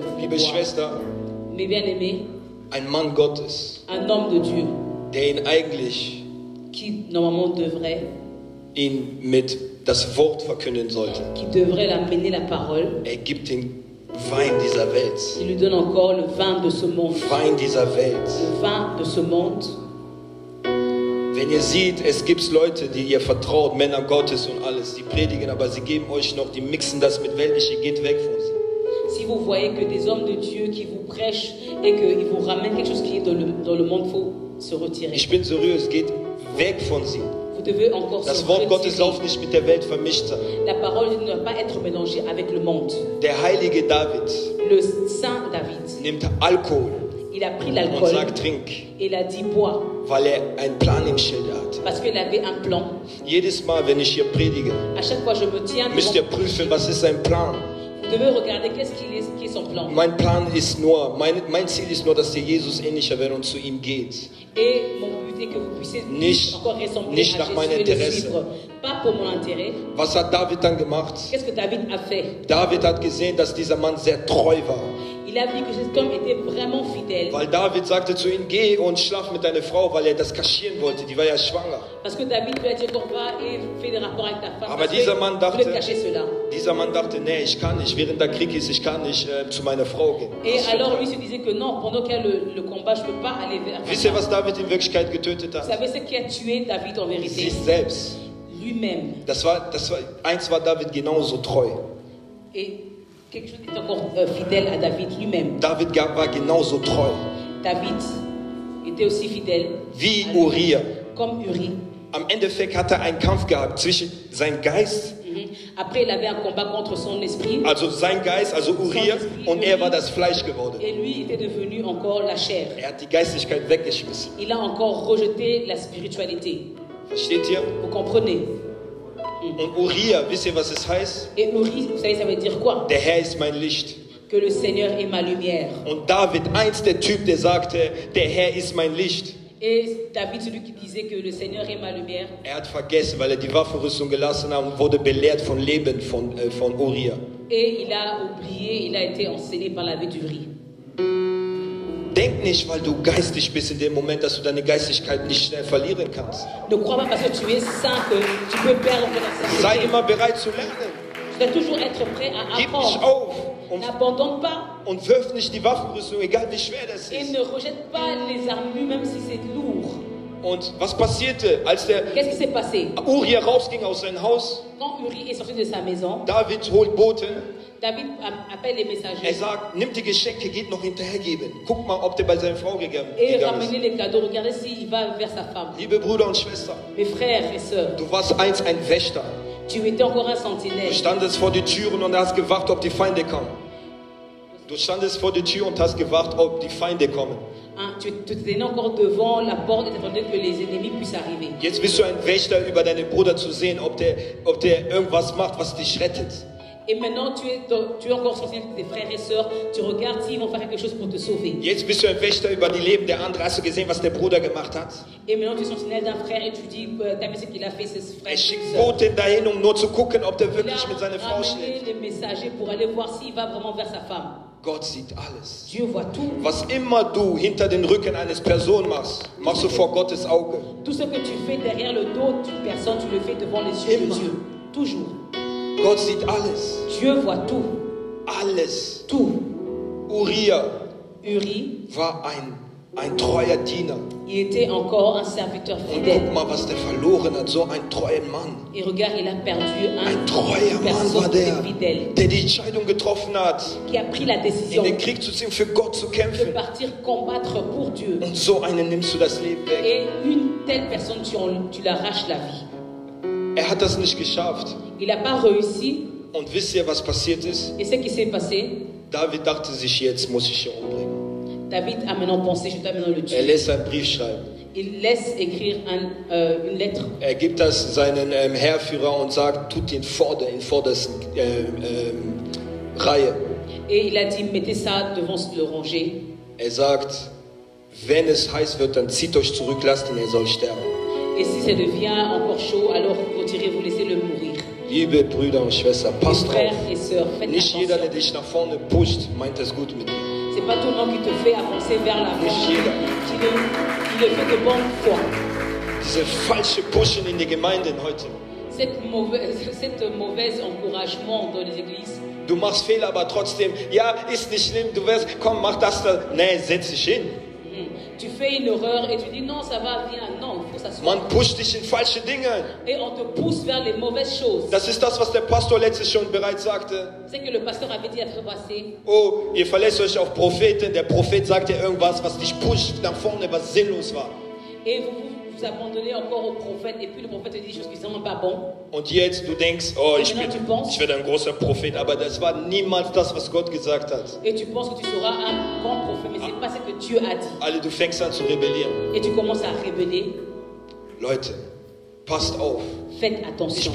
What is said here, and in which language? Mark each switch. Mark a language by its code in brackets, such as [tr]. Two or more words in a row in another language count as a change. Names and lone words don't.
[de] Liebe Schwester, [fr] Mais bien aimé, [de] ein Mann Gottes, [fr] un homme de Dieu [de] der ihn eigentlich [fr] qui normalement devrait [de] mit das Wort verkünden sollte. [fr] l'amener la parole. [de] Er gibt den Wein dieser Welt. [fr] Il lui donne encore le vin de ce monde. [de] Wein dieser Welt. [fr] Le vin de ce monde. [de] Wenn ihr seht, es gibt Leute, die ihr vertraut, Männer Gottes und alles, die predigen, aber sie geben euch noch, die mixen das mit weltlichen, geht weg von sie. [fr] Si vous voyez que des hommes de Dieu qui vous prêchent et qu'ils vous ramènent quelque chose qui est dans le monde, il faut se retirer. [de] Ich bin seriös, geht weg von sie. [fr] Vous devez encore [de] Das [fr] se [de] Wort Gottes [fr] retirer. [de] darf nicht mit der Welt vermischt sein. [fr] La parole ne doit pas être mélangée avec le monde. [de] Der heilige David [fr] Le saint David, [de] nimmt Alkohol [fr] il a pris [de] und [fr] l'alcool [de] sagt, trink, [fr] et il a dit bois [de] weil er einen Plan im Schilde hat. [fr] parce qu'il avait un plan. [de] Jedes Mal, wenn ich hier predige, [fr] À chaque fois je me tiens [de] müsst ihr [fr] devant. [de] prüfen, was ist sein Plan. [fr] Vous devez regarder qu'est-ce qui est son plan. [de] Mein Plan ist nur, mein Ziel ist nur, dass dir Jesus ähnlicher wird und zu ihm geht. [fr] Et mon but est que vous puissiez [de] Nicht- [fr] encore ressembler [de] nicht [fr] à [de] nach [fr] Jésus [de] meinem [fr] et le [de] Interesse. [fr] suivre. Pas pour mon intérêt. [de] Was hat David dann gemacht? [fr] Qu'est-ce que David a fait? [de] David hat gesehen, dass dieser Mann sehr treu war. [fr] Il a vu que cet homme était vraiment fidèle. [de] Weil David sagte zu ihm, geh und schlaf mit deiner Frau, weil er das kaschieren wollte. Die war ja schwanger. [fr] Parce que David lui a dit qu'on va et fait des rapports avec ta femme. [de] Aber [fr] parce [de] dieser [fr] que [de] Mann [fr] il [de] dachte- [fr] voulait cacher cela. [de] Dieser Mann dachte, nee, ich kann nicht. Während der Krieg ist, ich kann nicht zu meiner Frau gehen. [fr] Et alors lui se disait que non, pendant qu'il y a le combat, je ne peux pas aller vers [de] Wisst ihr, was David in Wirklichkeit getötet [fr] Vous [de] hat? [fr] savez ce qui a tué David en vérité? [de] Sich selbst. [fr] Lui-même. [de] Eins war David genauso treu. [fr] Et quelque chose qui est encore fidèle à David lui-même. [de] David war genauso treu. [fr] David était aussi fidèle. [de] Wie [fr] à lui, [de] Uriah. [fr] Comme Uri. [de] Am Endeffekt hat er einen Kampf gehabt zwischen seinem Geist, [fr] Après, il avait un combat contre son esprit. [de] also sein Geist, also Uriah, und er war das Fleisch geworden. [fr] Et lui était devenu encore la chair. [de] Er hat die Geistlichkeit weggeschmissen. [fr] Il a encore rejeté la spiritualité. [de] Versteht ihr? [fr] Vous comprenez? [de] Und Uriah, wisst ihr, was es heißt? [fr] Et Uri, vous savez, ça veut dire quoi? [de] Der Herr ist mein Licht. [fr] Que le Seigneur est ma lumière. [de] Und David, der Typ, der sagte, der Herr ist mein Licht. [fr] Et David, celui qui disait que le Seigneur est ma lumière, [de] Er hat vergessen, weil er die Waffenrüstung gelassen hat und wurde belehrt von Leben von Uriah. [fr] et il a oublié, il a été enseigné par la vie d'Uri. [de] Denk nicht, weil du geistig bist in dem Moment, dass du deine Geistlichkeit nicht schnell verlieren kannst. [fr] Ne crois pas parce que tu es saint que tu peux perdre ton [de] Sei [fr] sainteté. [de] immer bereit zu lernen. [fr] Tu dois toujours être prêt à [de] Gib nicht [fr] apprendre. [de] auf und [fr] N'abandonne pas [de] wirf nicht die Waffenrüstung, egal wie schwer das [fr] et [de] ist. [fr] ne rejette pas les armes même si c'est lourd. [de] Und was passierte, als der [fr] Qu'est-ce qui s'est passé? [de] Uriah rausging aus seinem Haus? [fr] Quand Uri est sorti de sa maison, [de] David holt Boten. [fr] David appelle les [de] Er [fr] messagers [de] sagt, nimm die Geschenke, geht noch hinterhergeben. Guck mal, ob der bei seiner Frau gegangen [fr] et [de] ist. [fr] ramenez les cadeaux. Regardez s'il va vers sa femme. [de] Liebe Brüder und Schwestern, [fr] Mes frères et sœurs, [de] du warst einst ein Wächter. [fr] tu étais encore un [de] Du [fr] sentinelle. [de] standest vor die Türen und hast gewacht, ob die Feinde kommen. Du standest vor die Tür und hast gewacht, ob die Feinde kommen. [fr] Hein, tu tenais encore devant la porte et t'attendais que les ennemis puissent arriver. [de] Jetzt bist du ein Wächter über deinen Bruder zu sehen, ob der irgendwas macht, was dich rettet. [fr] Et maintenant, tu es encore sentinelle de tes frères et sœurs. Tu regardes s'ils vont faire quelque chose pour te sauver. [de] Jetzt bist du ein Wächter über die Leben der anderen. Hast du gesehen, was der Bruder gemacht hat? [fr] Et maintenant, tu es sentinelle d'un frère et tu dis, t'as vu ce qu'il a fait, ce frère. [de] Er schickt Boten dahin, um nur zu gucken, ob der [fr] Il [de] wirklich [fr] a [de] mit seiner Frau [fr] ramené [de] schläft. [fr] les messagers pour aller voir s'il va vraiment vers sa femme. [de] Gott sieht alles. [fr] Dieu voit tout. [de] Was immer du hinter den Rücken eines Person machst, machst du vor Gottes Auge. [fr] Tout ce que tu fais derrière le dos d'une personne, tu le fais devant les yeux de [de] Immer. [fr] Dieu. Toujours. [de] Gott sieht alles. [fr] Dieu voit tout. [de] Alles. [fr] Tout. [de] Uriah [fr] Uri, [de] war ein treuer Diener. [fr] il était encore un serviteur [de] Und [fr] fidèle. [de] guck mal, was der verloren hat. So ein treuer Mann. [fr] Et regarde, il a perdu [de] Ein treuer [fr] une [de] Mann [fr] personne [de] war [fr] qui [de] der, [fr] était fidèle, [de] der die Entscheidung getroffen hat, [fr] qui a pris la [de] in [fr] décision [de] den Krieg zu ziehen, für Gott zu [fr] de [de] kämpfen. [fr] partir combattre pour Dieu. [de] Und so einen nimmst du das Leben weg. [fr] Et une telle personne, tu l'arraches la vie. [de] Er hat das nicht geschafft. [fr] Il n'a pas réussi. [de] Und wisst ihr, was passiert ist? [fr] Et ce qui s'est passé, [de] David dachte sich, jetzt muss ich ihn umbringen. [fr] David a maintenant pensé, je dois maintenant le tuer. [de] lässt einen Brief schreiben. [fr] Il laisse écrire une lettre. [de] Gibt das seinen Heerführer und sagt, tut ihn in vordersten Reihe. [fr] Et il a dit, mettez ça devant le rangée. [de] Sagt, wenn es heiß wird, dann zieht euch zurück, lasst ihn, soll sterben. [fr] Et si ça devient encore chaud, alors retirez-vous, laissez-le mourir. [de] Liebe Brüder und Schwestern, passt auf. [fr] Et sœurs, faites [de] Nicht [fr] attention. [de] jeder, der dich nach vorne pusht, meint es gut mit dir. [fr] C'est pas tout le monde qui te fait avancer vers l'avant, [de] Nicht jeder. [fr] qui le fait de bonne foi. [de] Diese falsche Pushen in die Gemeinden heute. [fr] Cette mauvaise encouragement dans les églises. [de] Du machst Fehler, aber trotzdem, ja, ist nicht schlimm, du wirst, komm, mach das da. Nee, setz dich hin. [fr] Tu fais une erreur et tu dis non, ça va, viens. Non, il faut s'asseoir. [de] Man pusht dich in falsche Dinge. [fr] Et on te pousse vers les mauvaises choses. [de] Das ist das, was der Pastor letztes schon bereits sagte. [fr] C'est que le pasteur avait dit à faire passer. [de] Oh, ihr verlässt euch auf Propheten. Der Prophet sagt dir irgendwas, was dich pusht nach vorne, was sinnlos war. [fr] Et vous abandonnez encore au prophète. Et puis le prophète te dit des choses qui ne sont pas bonnes. [de] Und jetzt du denkst, oh, ich werde ein großer Prophet. Aber das war niemals das, was Gott gesagt hat. [fr] Et tu penses que tu seras un grand prophète, mais c'est pas ce que Dieu a dit. [de] Alle, du fängst an zu rebellieren. [fr] Et tu commences à rébeller. [de] Leute, passt auf. [fr] Faites [de] Ich [fr] attention.